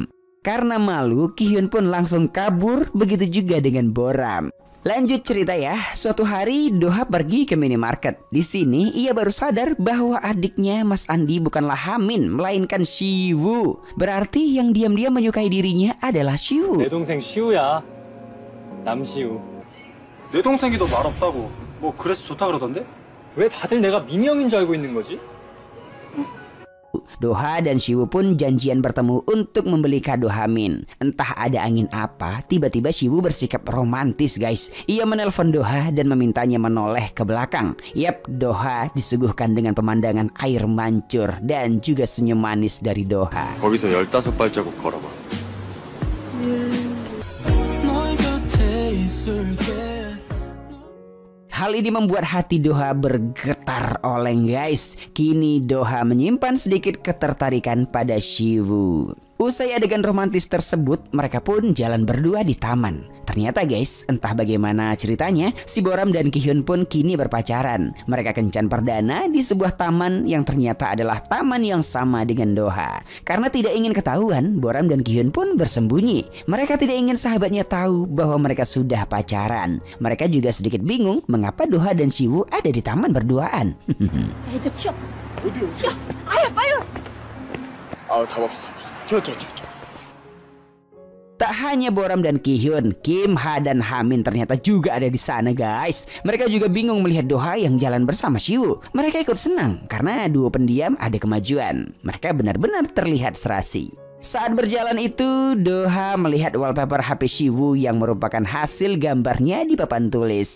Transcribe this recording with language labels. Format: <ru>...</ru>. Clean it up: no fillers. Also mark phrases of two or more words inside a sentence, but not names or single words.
<id>Karena malu, Ki-hyun pun langsung kabur, begitu juga dengan Boram. Lanjut cerita ya, suatu hari Doha pergi ke minimarket. Di sini ia baru sadar bahwa adiknya Mas Andi bukanlah Hamin, melainkan Siwoo. Berarti yang diam-diam menyukai dirinya adalah Siwoo.</id> <ko>내 동생 시우야. 남시우. 내 동생이 더 말없다고. 뭐 그래서 좋다 그러던데? 왜 다들 내가 민희 형인 줄 알고 있는 거지?</ko> <id>Doha dan Siwoo pun janjian bertemu untuk membeli kado Hamin. Entah ada angin apa, tiba-tiba Siwoo bersikap romantis guys. Ia menelpon Doha dan memintanya menoleh ke belakang. Yap, Doha disuguhkan dengan pemandangan air mancur dan juga senyum manis dari Doha.</id> <ko>거기서 15발자국 걸어봐.</ko> <id>Hal ini membuat hati Doha bergetar oleng guys. Kini Doha menyimpan sedikit ketertarikan pada Siwoo. Usai adegan romantis tersebut, mereka pun jalan berdua di taman. Ternyata guys, entah bagaimana ceritanya, si Boram dan Ki-hyun pun kini berpacaran. Mereka kencan perdana di sebuah taman yang ternyata adalah taman yang sama dengan Doha. Karena tidak ingin ketahuan, Boram dan Ki-hyun pun bersembunyi. Mereka tidak ingin sahabatnya tahu bahwa mereka sudah pacaran. Mereka juga sedikit bingung mengapa Doha dan Siwoo ada di taman berduaan.</id> <ko>애들 튀어. 어디로? 튀어. 아야 빨리. 아, 답 없어. 튀어.</ko> <id>Tak hanya Boram dan Ki-hyun, Kim Ha dan Hamin ternyata juga ada di sana guys. Mereka juga bingung melihat Doha yang jalan bersama Siwoo. Mereka ikut senang karena duo pendiam ada kemajuan. Mereka benar-benar terlihat serasi. Saat berjalan itu, Doha melihat wallpaper HP Siwoo yang merupakan hasil gambarnya di papan tulis.</id>